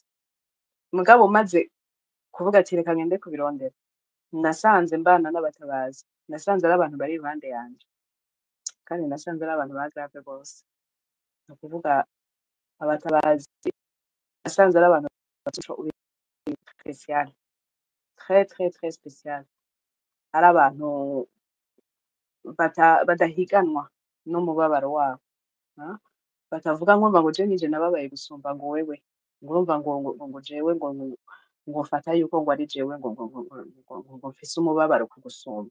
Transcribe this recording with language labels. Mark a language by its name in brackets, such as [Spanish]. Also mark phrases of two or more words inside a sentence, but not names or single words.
[Rundi] Mugabo maze kuvuga ati reka ngende kubirondera, nasanze mbana n'abatabazi, nasanze ari abantu bari iruhande yanje, kandi nasanze ari abantu ba grave bose. Ni ukuvuga abatabazi nasanze ari abantu [French] spécial, très spécial, [Rundi] ari abantu badahiganwa n'umubabaro wabo, batavuga ngo je nije nababaye gusumba ngo wewe, ngurumva ngo jewe ngo fata yuko ngo ari jewe ngo mfise umubabaro kugusumba.